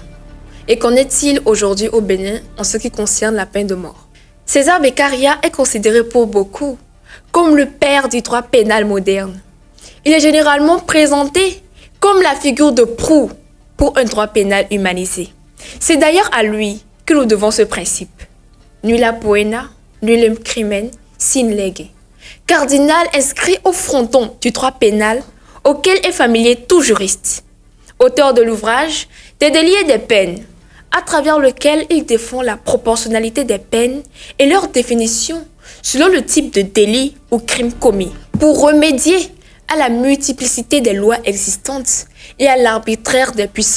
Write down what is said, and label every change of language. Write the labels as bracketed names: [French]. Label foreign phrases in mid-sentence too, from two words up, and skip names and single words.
[French] Et qu'en est-il aujourd'hui au Bénin en ce qui concerne la peine de mort? César Beccaria est considéré pour beaucoup comme le père du droit pénal moderne. Il est généralement présenté comme la figure de proue pour un droit pénal humanisé. C'est d'ailleurs à lui que nous devons ce principe. [Latin] Nulla poena, nullum crimen, sine lege. [French] Cardinal inscrit au fronton du droit pénal auquel est familier tout juriste. Auteur de l'ouvrage Des délits et des peines, à travers lequel il défend la proportionnalité des peines et leur définition selon le type de délit ou crime commis, pour remédier à la multiplicité des lois existantes et à l'arbitraire des puissants.